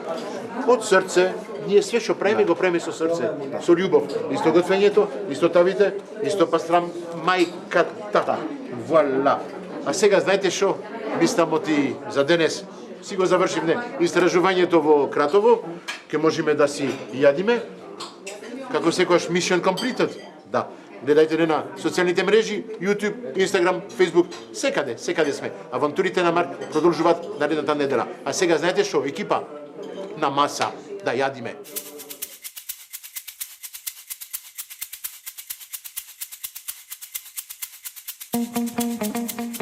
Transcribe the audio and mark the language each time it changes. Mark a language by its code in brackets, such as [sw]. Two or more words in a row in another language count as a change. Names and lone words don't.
[mk] Од срце, ние све што правиме го правиме со срце, со љубов. Исто готвењето, исто тавите, исто пастрамајката. Вуаля. А сега знаете што? Мислам ти за денес си го завршивме истражувањето во Кратово, ќе можеме да си јадиме. Како секојаш [en] mission completed. [mk] Да. Гледајте на социјалните мрежи, YouTube, Instagram, Facebook, секаде сме. Авантурите на Марк продолжуваат наредната недела. А сега знаете што? Екипа на маса да јадиме. [en] Thank you.